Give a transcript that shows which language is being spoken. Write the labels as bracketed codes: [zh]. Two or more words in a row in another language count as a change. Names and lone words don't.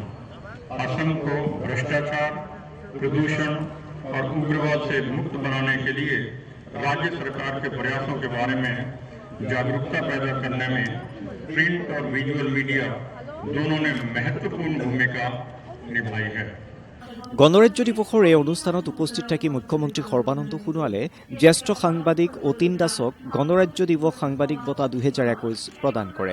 [hi] असम को भ्रष्टाचार, प्रदूषण और उग्रवाद से मुक्त बनाने के लिए राज्य सरकार के प्रयासों के बारे में जागरूकता पैदा करने में प्रिंट और [en] visual media [hi] दोनों ने महत्वपूर्ण भूमिका निभाई है। [as] গণৰাজ্য দিৱসৰ এই অনুষ্ঠানত উপস্থিত থাকি মুখ্যমন্ত্ৰী সৰ্বানন্দ সোণোৱালে জ্যেষ্ঠ সাংবাদিক অতীন দাসক গণৰাজ্য দিৱস সাংবাদিক বঁটা 2021 প্ৰদান কৰে।